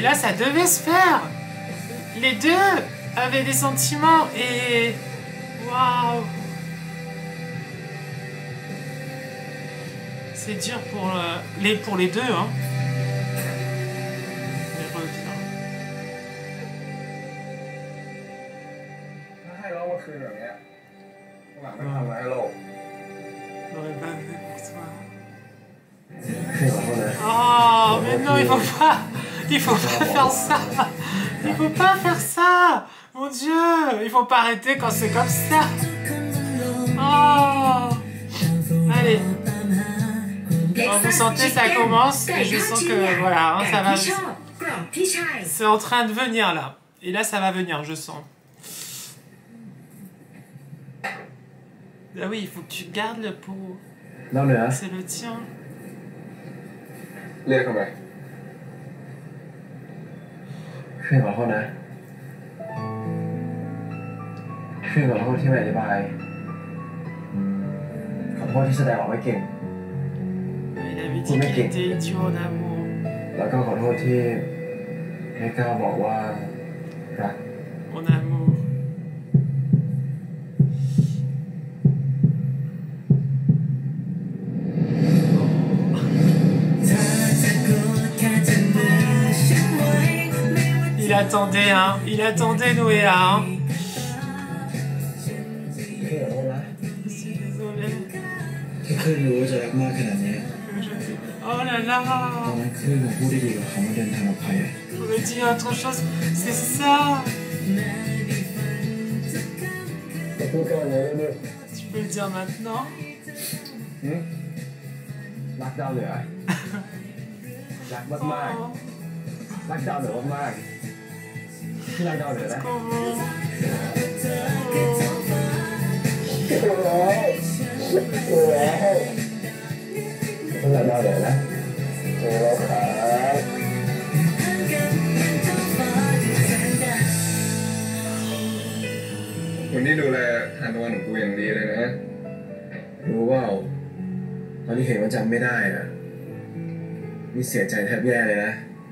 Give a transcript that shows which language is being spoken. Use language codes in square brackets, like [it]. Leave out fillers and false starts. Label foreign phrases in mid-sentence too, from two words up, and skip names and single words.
[fr] Et là, ça devait se faire. les deux avaient des sentiments et... Waouh. C'est dur pour les deux, hein. Mais reviens. [th] ถ้าให้เราเมื่อคืนแบบเนี้ยหลังไม่ทำอะไรให้เรา [fr] J'aurais pas fait pour toi. [th] คือขอโทษนะ [fr] Oh, mais non, il faut pas faire ça. Il faut pas faire ça. Mon Dieu, il faut pas arrêter quand c'est comme ça. Oh. Allez. Bon, vous sentez, ça commence et je sens que voilà, hein, ça va. C'est en train de venir là. Et là, ça va venir, je sens. Ah oui, il faut que tu gardes le pot. [th] เราเหนือ [fr] C'est le tien. [th] เรียกทำไมคือขอโทษนะคือขอโทษที่ไม่อธิบายขอโทษที่แสดงออกไม่เก่ง [fr] Il avait dit qu'il était idiot en amour. [th] แล้วก็ขอโทษที่ไม่กล้าบอกว่ารัก [fr] En amour. Il attendait, hein. Il attendait Noéa, hein. [th] คือขอโทษนะ [fr] Je suis désolée. [th] ที่คลื่นรู้ว่าจะรักมากขนาดนี้ [fr] Oh là [th] ตอน [fr] là. [th] นั้นคลื่นมาพูดได้ดีกับเขาว่าเดินทางกับใคร [fr] J'aurais dit autre chose. C'est ça. [th] จะพูดกันเลยด้วย [fr] Tu peux le dire maintenant. [th] รักดาวเหนือรักมาก [fr] Oh. [th] ๆรักดาวเหนือมากๆที่รักดาวเหนือนะ [fr] Comment? [th] รักดาวเหนือนะเราครับคนที่ดูแลทานตะวันของกูอย่างดีเลยนะรู้ว่าตอนที่เห็นว่าจำไม่ได้อะนี่เสียใจแทบแย่เลยนะ